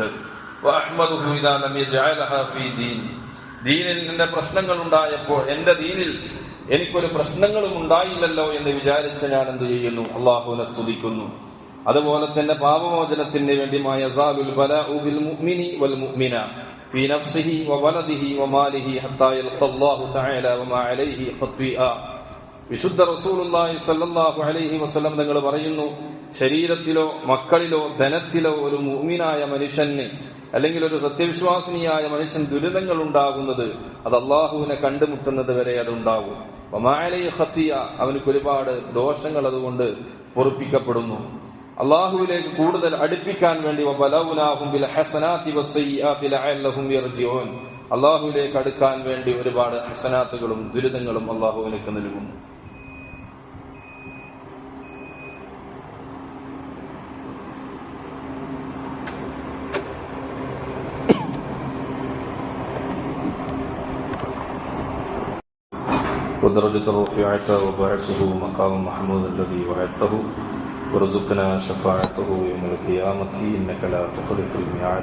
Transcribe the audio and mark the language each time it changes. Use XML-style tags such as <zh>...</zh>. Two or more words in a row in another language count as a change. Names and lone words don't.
<ar>وأحمده إذا لم يجعلها في دين,</ar> <ml>ദീനിൽ നിന്റെ പ്രശ്നങ്ങൾ ഉണ്ടായപ്പോൾ എന്റെ ദീനിൽ എനിക്കൊരു പ്രശ്നങ്ങളും ഉണ്ടായില്ലല്ലോ എന്ന് വിചാരിച്ച് ഞാൻ എന്ത് ചെയ്യുന്നു? അള്ളാഹുവിനെ സ്തുതിക്കുന്നു. അതുപോലെ തന്നെ പാപമോചനത്തിന് വേണ്ടി</ml> <ar>في نفسه وولده وماله حتى يلقى الله تعالى وما عليه خطيئة.</ar> <ml>വിശുദ്ധ</ml> <ar>رسول الله صلى الله عليه وسلم</ar> <ml>തങ്ങൾ പറയുന്നു, ശരീരത്തിലോ മക്കളിലോ ധനത്തിലോ ഒരു മുഅ്മിനായ മനുഷ്യന് അല്ലെങ്കിൽ ഒരു സത്യവിശ്വാസിനിയായ മനുഷ്യൻ ദുരിതങ്ങൾ ഉണ്ടാകുന്നത് അത് അള്ളാഹുവിനെ കണ്ടുമുട്ടുന്നത് വരെ അതുണ്ടാകും.</ml> <ar>وما عليه خطيئة,</ar> <ml>അവനക്ക് ഒരുപാട് ദോഷങ്ങൾ അതുകൊണ്ട് പൊറുപ്പിക്കപ്പെടുന്നു. അള്ളാഹുവിലേക്ക് കൂടുതൽ അടുപ്പിക്കാൻ വേണ്ടി</ml> <ar>وبلوناهم بالحسنات والسيئات لعلهم يرجعون,</ar> <ml>അള്ളാഹുവിലേക്ക് അടുക്കാൻ വേണ്ടി ഒരുപാട് ഹസനാത്തുകളും ദുരിതങ്ങളും അള്ളാഹുവിലേക്ക് നൽകുന്നു.</ml> <ar>ودرجة الرفيعة وبعثه مقام محمود الذي وعدته وارزقنا شفاعته يوم القيامة إنك لا تخلف الميعاد.</ar>